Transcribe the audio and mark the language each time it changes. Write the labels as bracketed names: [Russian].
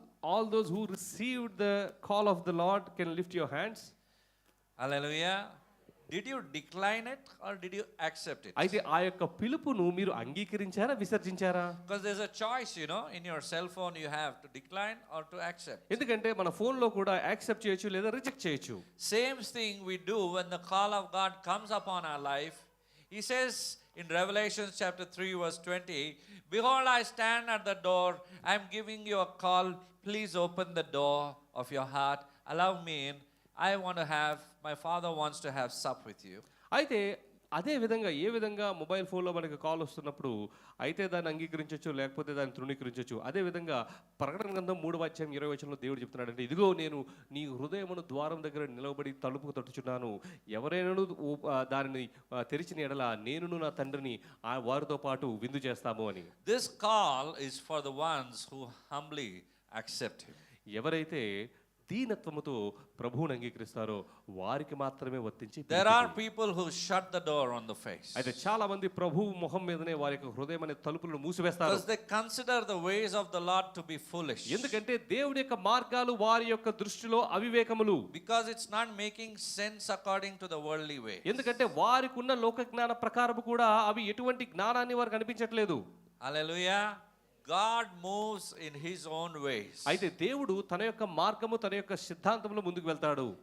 [English] All those who received the call of the Lord can lift your hands. Hallelujah. Did you decline it or did you accept it? [Telugu] అయితే ఆ యొక్క పిలుపును మీరు అంగీకరించారా విసర్జించారా? [English] Because there's a choice, in your cell phone you have to decline or to accept. [Telugu] ఎందుకంటే మన phone లో కూడా [English] accept [Telugu] చేయొచ్చు లేదా [English] reject [Telugu] చేయొచ్చు. [English] Same thing we do when the call of God comes upon our life. He says in Revelation chapter 3 verse 20, behold, I stand at the door, I am giving you a call, please open the door of your heart, allow me in. I want to have, my Father wants to have sup with you. [Telugu] అయితే అదే విధంగా ఏ విధంగా mobile ఫోన్లో మనకి call వస్తున్నప్పుడు అయితే దాన్ని అంగీకరించవచ్చు లేకపోతే దాన్ని తృణీకరించవచ్చు. అదే విధంగా ప్రకటన గ్రంథం 3:20 దేవుడు చెప్తున్నాడు అంటే, ఇదిగో నేను నీ హృదయమును ద్వారం దగ్గర నిలబడి తలుపుకు తట్టుచున్నాను, ఎవరైనా దానిని తెరిచిన ఎడల నేనును నా తండ్రిని వారితో పాటు విందు చేస్తాము అని. [English] This call is for the ones who humbly accept Him. [Telugu] ఎవరైతే దీనత్వముతో ప్రభువుని అంగీకరిస్తారో వారికి మాత్రమే వర్తించి. [English] There are people who shut the door on the face. [Telugu] అయితే చాలా మంది ప్రభువు ముఖం మీదనే వారి యొక్క హృదయం అనే తలుపులను మూసివేస్తారు. [English] Because they consider the ways of the Lord to be foolish. [Telugu] ఎందుకంటే దేవుని యొక్క మార్గాలు వారి యొక్క దృష్టిలో అవివేకములు. [English] Because it's not making sense according to the worldly way. [Telugu] ఎందుకంటే వారికి ఉన్న లోక జ్ఞాన ప్రకారము కూడా అవి ఎటువంటి జ్ఞానాన్ని వారికి అనిపించట్లేదు. [English] Hallelujah. God moves in His own ways. [Telugu] అయితే దేవుడు తన యొక్క మార్గము తన యొక్క సిద్ధాంతంలో ముందుకు వెళ్తాడు.